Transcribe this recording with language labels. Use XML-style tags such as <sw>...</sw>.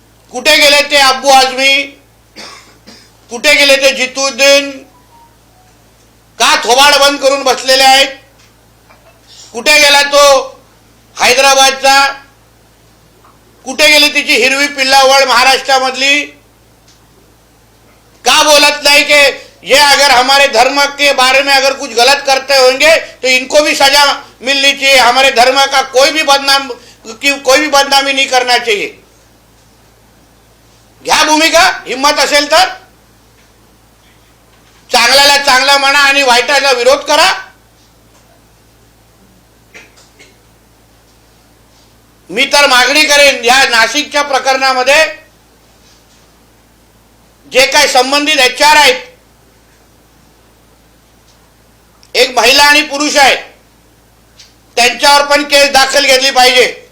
<mr>कुठे गेले ते अब्बू आझमी, कुठे गेले ते जितुद्दीन, का थोबाड बंद करून बसलेले आहेत? कुठे गेला तो हैदराबादचा? कुठे गेली तिची हिरवी पिल्लावळ महाराष्ट्रामधली? का बोलत</mr> <hi>नहीं कि ये अगर हमारे धर्म के बारे में अगर कुछ गलत करते होंगे तो इनको भी सजा मिलनी चाहिए, हमारे धर्म का कोई भी बदनामी नहीं करना चाहिए?</hi> <mr>घ्या भूमिका, हिम्मत असेल तर चांगल्याला चांगला म्हणा आणि वाईटाला विरोध करा. मी तर मागणी करेन या नाशिकच्या प्रकरणामध्ये जे काही संबंधित HR आहेत, एक महिला आणि पुरुष आहे, त्यांच्यावर पण केस दाखल घेतली पाहिजे.</mr>